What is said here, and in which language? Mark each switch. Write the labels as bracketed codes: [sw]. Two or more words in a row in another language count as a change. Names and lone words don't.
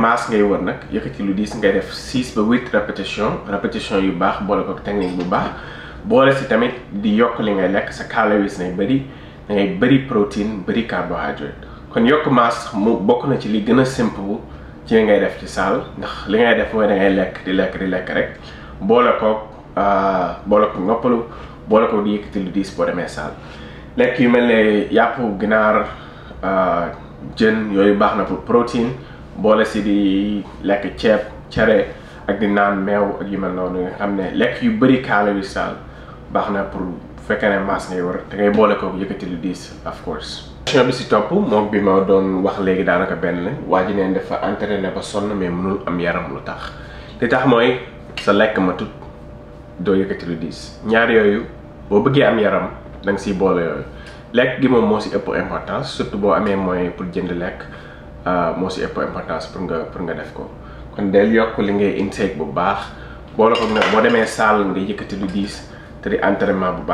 [wo] masse ngay wër nag yëkkati lu diis ngay def 6 ba 8 répétition yu baax boole ko technique bu baax boole si tamit di yokk li ngay lekk sa calories nay bëri da ngay bëri protéine bëri carbohydrate kon yokk masse mu bokk na ci li gën a simple ci li ngay def ci salle ndax li ngay def mooy da ngay lekk di lekk rek boole ko noppalu boole ko di yëkkati lu diis boo demee salle lekk yu mel ne yàpp ginaar jën yooyu baax na [fr] pour protéine [wo] boole si di lekk ceeb cere ak di naan meew ak yu mel noonu nga xam ne lekk yu bëri calories salle baax na pour fekkee ne masse ngay war te ngay boole ko yëkkati lu diis [en] of course. [wo] question bi si topp moom bi ma doon wax léegi daanaka benn la waa ji neen dafa entraîné ba sonn mais mënul am yaram lu tax li tax mooy sa lekk ma tut doo yëkkati lu diis ñaar yooyu boo bëggee am yaram da nga siy boole yooyu lekk gi moom moo si ëpp importance surtout boo amee [fr] moyen pour [wo] jënd lekk moo si ëpp importance pour nga def ko kon del yokk li ngay intake bu baax boole ko nag boo demee salle nga yëkkati lu diis te di entraînement bu